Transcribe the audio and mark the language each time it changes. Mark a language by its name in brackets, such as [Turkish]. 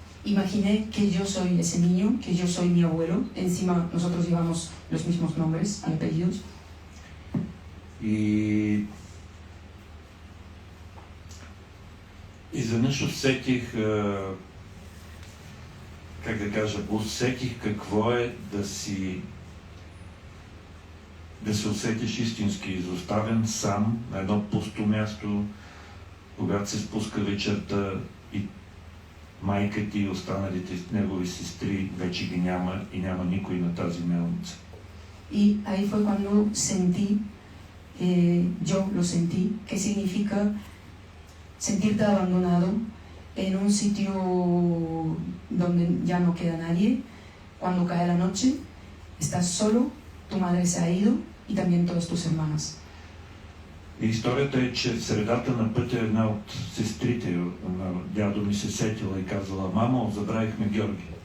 [Spanish] Imaginé que yo soy ese niño, que yo soy mi abuelo. Encima nosotros llevamos los mismos nombres y apellidos. [Bulgarian] И изведнъж усетих, как да кажа, усетих какво е да се усетиш истински изоставен сам на едно пусто място, когато се спуска вечерта и майка ти и останалите негови сестри вече ги няма и няма никой на тази мелница. [Spanish] Y ahí fue cuando sentí, yo lo sentí, qué significa sentirte abandonado en un sitio donde ya no queda nadie. Cuando cae la noche, estás solo, tu madre se ha ido y también todas tus hermanas. [Bulgarian] И историята е, че в средата на пътя една от сестрите на дядо ми се сетила и казала: "Мамо, забравихме Георги."